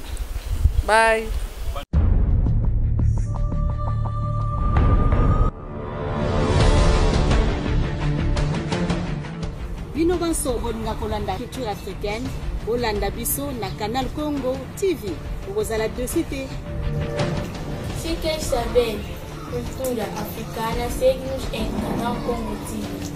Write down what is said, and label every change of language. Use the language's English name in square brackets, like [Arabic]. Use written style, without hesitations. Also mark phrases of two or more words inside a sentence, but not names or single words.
[English] Bye. [Lingala] Bino banso bolinga kolanda [French] culture africaine [Lingala] olanda biso na Canal Congo TV okozala desite [Portuguese] Fiquem sabendo, cultura africana segue-nos em Canal Congo TV.